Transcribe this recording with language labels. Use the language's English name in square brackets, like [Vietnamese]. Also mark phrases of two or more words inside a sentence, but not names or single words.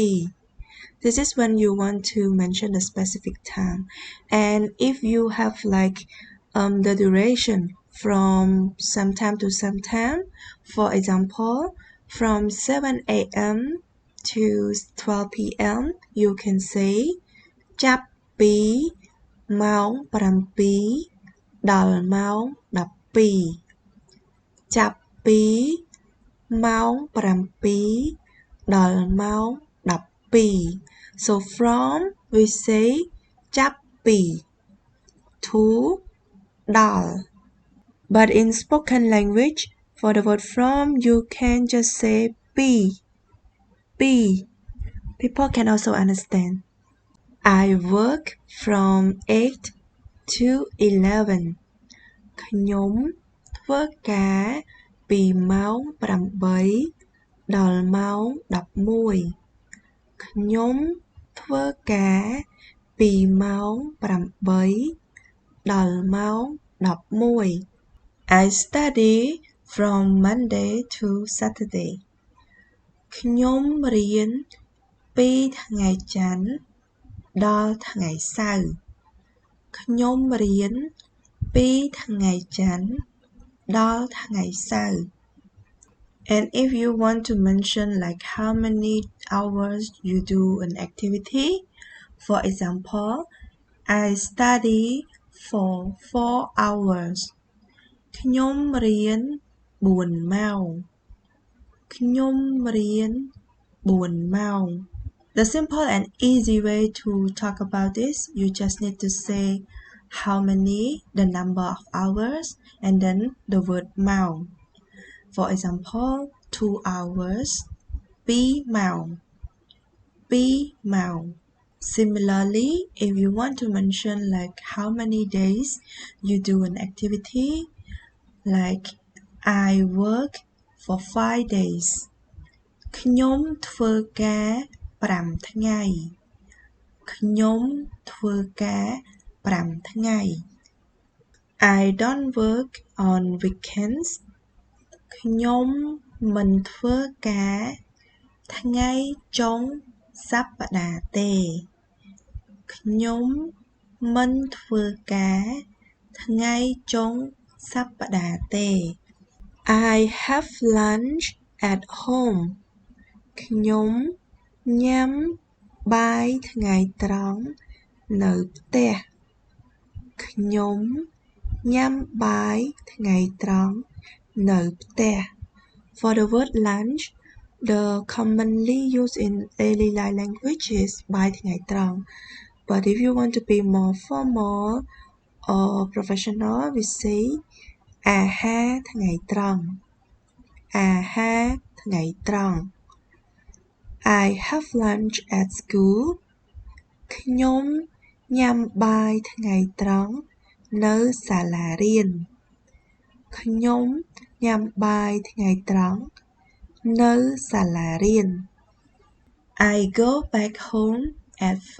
[English] This is when you want to mention a specific time. And if you have like the duration from sometime to sometime. For example, from 7 a.m. to 12 p.m. you can say [Khmer] ចាប់ពីម៉ោង7ដល់ម៉ោង12ចាប់ពីម៉ោង7ដល់ម៉ោង12 [English] So from we say ចាប់ពី to ដល់ But in spoken language for the word from you can just say ពី People can also understand I work from 8 to 11 [Khmer] ខ្ញុំធ្វើការពីម៉ោង8ដល់ម៉ោង 11ខ្ញុំធ្វើការពីម៉ោង8ដល់ម៉ោង11 [English] I study from Monday to Saturday [Khmer] ខ្ញុំរៀនពីថ្ងៃច័ន្ទដល់ថ្ងៃសៅរ៍ខ្ញុំរៀនពីថ្ងៃច័ន្ទដល់ថ្ងៃសៅរ៍ [English] And if you want to mention like how many hours you do an activity, for example, I study for 4 hours. [Khmer] ខ្ញុំរៀន4ម៉ោងខ្ញុំរៀន4ម៉ោង [English] The simple and easy way to talk about this, you just need to say how many, the number of hours, and then the word ម៉ោង For example, 2 hours, 2 ម៉ោង 2ម៉ោង Similarly, if you want to mention like how many days you do an activity, like I work for 5 days. [Khmer] ខ្ញុំធ្វើការ5ថ្ងៃខ្ញុំធ្វើការ5ថ្ងៃ [English] I don't work on weekends [Khmer] ខ្ញុំមិនធ្វើការថ្ងៃចុងសប្តាហ៍ ទេខ្ញុំមិនធ្វើការថ្ងៃចុងសប្តាហ៍ទេ [English] I have lunch at home [Khmer] ខ្ញុំញ៉ាំ បាយថ្ងៃត្រង់នៅផ្ទះខ្ញុំញ៉ាំបាយថ្ងៃត្រង់នៅផ្ទះ [English] For the word lunch, the commonly used in daily life language is [Khmer] បាយថ្ងៃត្រង់ [English] But if you want to be more formal or professional, we say [Khmer] អាហារថ្ងៃត្រង់អាហារថ្ងៃត្រង់ [English] I have lunch at school [Khmer] ខ្ញុំញ៉ាំបាយថ្ងៃត្រង់នៅសាលារៀនខ្ញុំញ៉ាំបាយថ្ងៃត្រង់នៅសាលារៀន [English] I go back home at